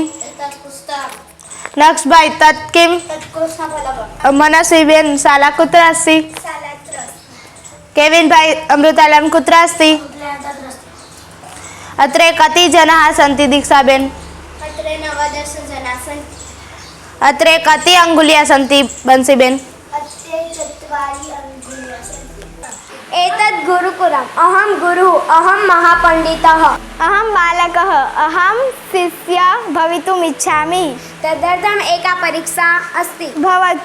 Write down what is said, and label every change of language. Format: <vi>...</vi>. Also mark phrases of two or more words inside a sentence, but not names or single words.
<sa>નક્ષભાઈ તત્કિમ. મનસ્વીબેન शाला कुत्रास्ति. કેવિનભાઈ अमृतालम कुत्रास्ति. अत्रे कति जनाः सन्ति દીક્ષાબેન. अत्रे कति अंगुलिया सन्ति બંસીબેન. एतद् गुरुकुलम् अहं गुरुः अहं महापण्डितः अहं बालकः अहं शिष्यः भवितुम् इच्छामि तदर्थम् एका परीक्षा अस्ति भवतु.</sa>